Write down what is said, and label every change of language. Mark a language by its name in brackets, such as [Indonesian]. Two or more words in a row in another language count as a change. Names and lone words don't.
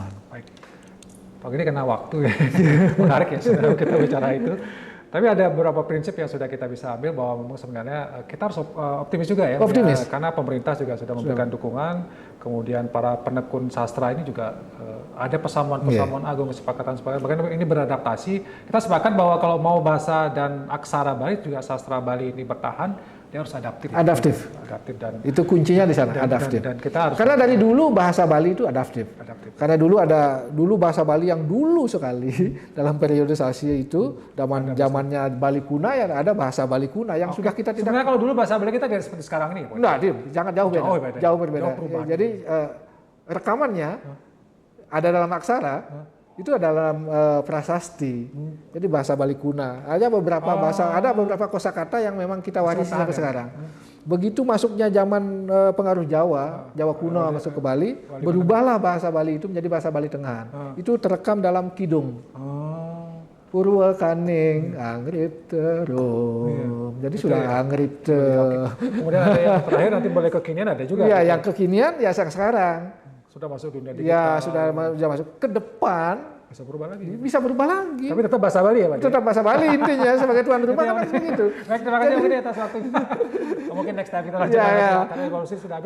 [Indonesian] Baik. Pak ini kena waktu ya. Menarik ya sebenarnya kita bicara itu. Tapi ada beberapa prinsip yang sudah kita bisa ambil bahwa memang sebenarnya kita harus optimis juga ya. Optimis. Karena pemerintah juga sudah memberikan dukungan. Kemudian para penekun sastra ini juga ada pesamuan-pesamuan agung, kesepakatan. Bahkan ini beradaptasi. Kita sepakat bahwa kalau mau bahasa dan aksara Bali juga sastra Bali ini bertahan, dia harus adaptif. Adaptif dan itu kuncinya di sana, adaptif. Dan kita harus karena dari dulu bahasa Bali itu adaptif. Karena dulu bahasa Bali yang dulu sekali dalam periodisasi itu zamannya Bali Kuna ya ada bahasa Bali Kuna yang sudah kita tidak. Sebenarnya kalau dulu bahasa Bali kita tidak seperti sekarang ini. Enggak, jangan jauh beda. Jauh berbeda. Jadi rekamannya ada dalam aksara. Itu adalah prasasti. Jadi bahasa Bali Kuna. Ada beberapa kosakata yang memang kita warisi sampai sekarang. Begitu masuknya zaman pengaruh Jawa kuno masuk ke Bali, berubahlah bahasa Bali itu menjadi bahasa Bali Tengahan. Itu terekam dalam kidung. [Kawi] Purwa kaning angrip terum. [Indonesian] Jadi sudah angrip. Kemudian ada yang terakhir nanti boleh kekinian ada juga. Iya, yang kekinian ya sekarang. Sudah masuk dunia digital. Ya, sudah masuk ke depan. Bisa berubah lagi. Bisa berubah lagi. Tapi tetap bahasa Bali ya, Pak? Tetap bahasa Bali intinya sebagai tuan rumah kan begitu. Baik, terima kasih Pak atas waktunya. Mungkin [English] next time [Indonesian] kita lanjut karena evolusi sudah habis.